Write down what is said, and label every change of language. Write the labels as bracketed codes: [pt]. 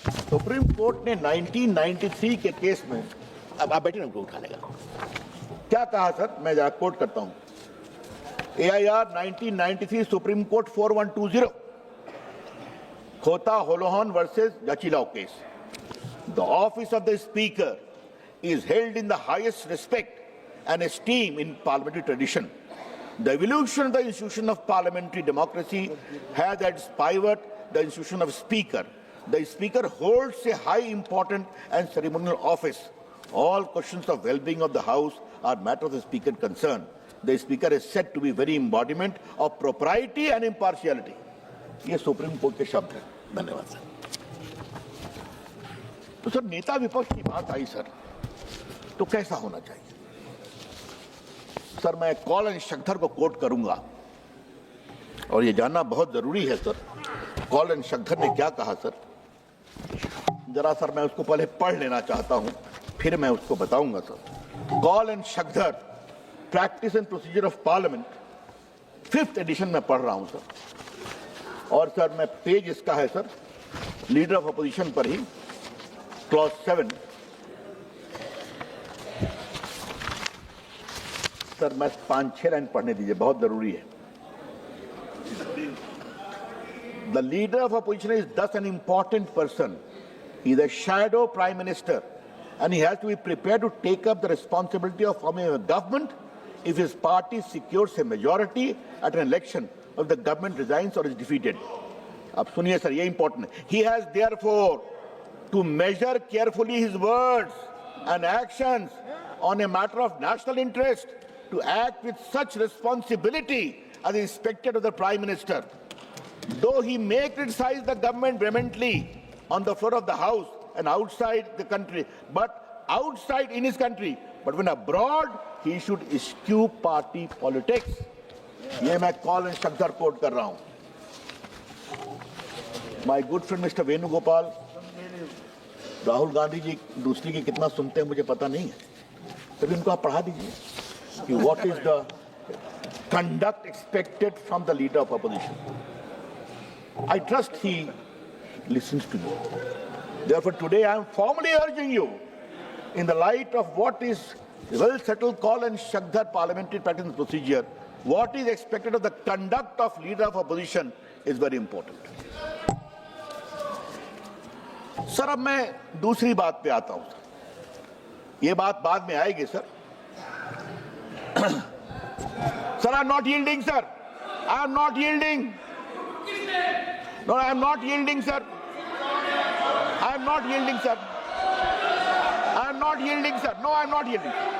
[hi] Supreme court ने 1993 के case में, अब आप बैठे ना, उनको उठाने का क्या कहा सर, मैं जरा कोट करता हूं। AIR 1993 सुप्रीम कोर्ट 4120 खोता Holohan versus जचिलाओ case. [en] The office of the speaker is held in the highest respect and esteem in parliamentary tradition. The evolution of the institution of parliamentary democracy has at its pivot the institution of speaker. The speaker holds a high important and ceremonial office. All questions of well-being of the house are matter of the speaker concern. The speaker is said to be very embodiment of propriety and impartiality. [hi] ये supreme court के शब्द हैं। धन्यवाद sir. तो sir नेता विपक्ष की बात आई सर, तो कैसा होना चाहिए सर? मैं कॉलन शक्धर को कोट करूंगा और ये जानना बहुत जरूरी है सर, कॉलन शक्धर ने क्या कहा सर। जरा सर मैं उसको पहले पढ़ लेना चाहता हूं, फिर मैं उसको बताऊंगा sir. Colon Shakdher, practice and procedure of parliament, 5th addition में पढ़ रहा हूं सर। और सर मैं पेज इसका है सर, लीडर ऑफ अपोजिशन पर ही, क्लॉज 7। सर मैं 5-6 लाइन पढ़ने दीजिए, बहुत जरूरी है। [en] The leader of opposition is thus an important person. He is a shadow prime minister and he has to be prepared to take up the responsibility of forming a government if his party secures a majority at an election, if the government resigns or is defeated. [hi] अब सुनिए sir, ये important है। [en] He has therefore to measure carefully his words and actions on a matter of national interest, to act with such responsibility as is expected of the Prime Minister. Though he may criticize the government vehemently on the floor of the House and outside the country, but outside in his country, but when abroad, he should eschew party politics. [hi] ये मैं colon Shakdher coat कर रहा हूं। [en] My good friend Mr. [hi] Venugopal, Rahul Gandhi ji दूसरी की कितना सुनते हैं मुझे पता नहीं है, तभी उनको आप पढ़ा दीजिए कि [en] what is the conduct expected from the leader of opposition. I trust he listens to you. Therefore, today I am formally urging you, in the light of what is well-settled call and Shakdhar parliamentary practice and procedure, what is expected of the conduct of leader of opposition is very important. [hi] Sir अब मैं दूसरी बात पे आता हूं sir, ये बात बाद में आएगी sir. [en] Sir I am not yielding sir, I am not yielding, no I am not yielding sir, I am not yielding sir, I am not yielding sir, no I am not yielding.